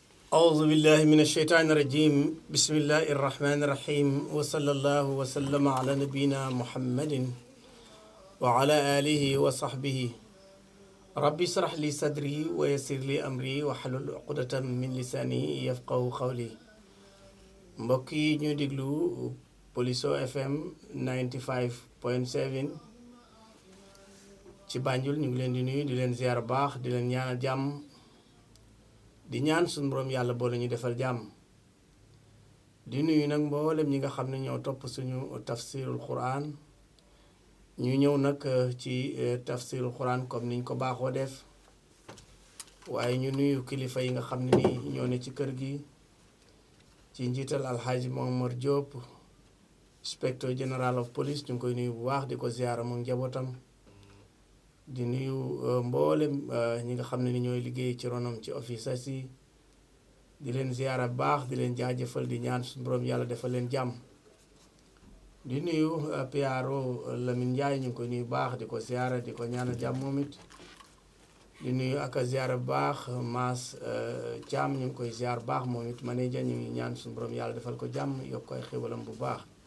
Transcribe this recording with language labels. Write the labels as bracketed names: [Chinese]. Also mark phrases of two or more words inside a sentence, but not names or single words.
[Arabic] أعوذ بالله من الشيطان الرجيم بسم الله الرحمن الرحيم وصلى الله وسلم على نبينا محمد وعلى آله وصحبه ربي اشرح لي صدري ويسر لي أمري واحلل عقدة من لساني يفقهوا قولي [Wolof] mbokk yi ñu déglu Poliso FM 95.7 ci Banjul ñu ngi leen di nuyu di leen ziar baax di leen ñaanal jàmm di ñaan suñu borom yàlla boole ñu defal jàmm di nuyu nag mboolem ñi nga xam ne ñoo topp suñu [Arabic] تفسير القرآن [Wolof] ñu ñëw nag ci [Arabic] تفسير القرآن [Wolof] comme niñ ko baaxoo def waaye ñu nuyu kilifa yi nga xam ne nii ñoo ne ci kër gi ci njiital alxaaji Momar Diop [English] inspecteur general of police [Wolof] ñu ngi koy nuyu bu baax di ko ziara moom njabootam di nuyu mboolem ñi nga xam ne ni ñooy liggéey ci ronam ci office si di leen ziara bu baax di leen jaajëfal di ñaan suñu borom yàlla defal leen jàmm di nuyu PRO Lamine Ndiaye ñu ngi koy nuyu bu baax di ko ziara di ko ñaanal jàmm moom it di nuyu ak a ziara bu baax Mass Thiam ñu ngi koy ziar bu baax moom it manager ñu ngi ñaan suñu borom yàlla defal ko jàmm yokk koy xéwalam bu baax